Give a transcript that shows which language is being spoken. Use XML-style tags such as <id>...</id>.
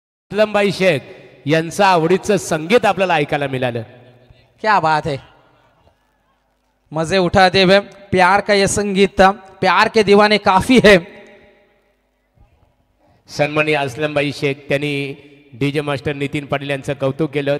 <mr>असलमभाई शेख यांचं आवडीचं संगीत आपल्याला ऐकायला मिळालं.</mr> <hi>क्या बात है, मजे उठाते हुए प्यार का यह संगीत था. प्यार के दीवाने काफी है.</hi> <mr>सन्माननीय असलमभाई शेख त्यांनी डीजे मास्टर नितीन पाटील यांचं कौतुक केलं.</mr>